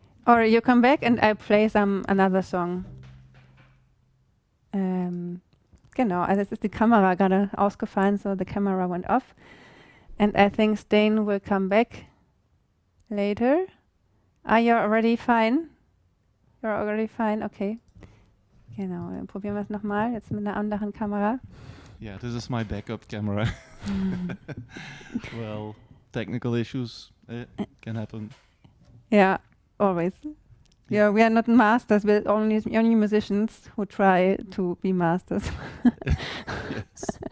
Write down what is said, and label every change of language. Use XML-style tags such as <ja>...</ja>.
<en>Or you come back and I play another song.</en> <de>Genau, also es ist die Kamera gerade ausgefallen,</de> <en>so the camera went off. And I think Stijn will come back later. Are you already fine? You're already fine, okay.</en> <de>Genau, dann probieren wir es nochmal, jetzt mit einer anderen Kamera.</de> <en>Yeah, this is my backup camera. Well, technical issues can happen. Yeah, always. Yeah, we are not masters, we're only musicians who try to be masters. Yes.</en>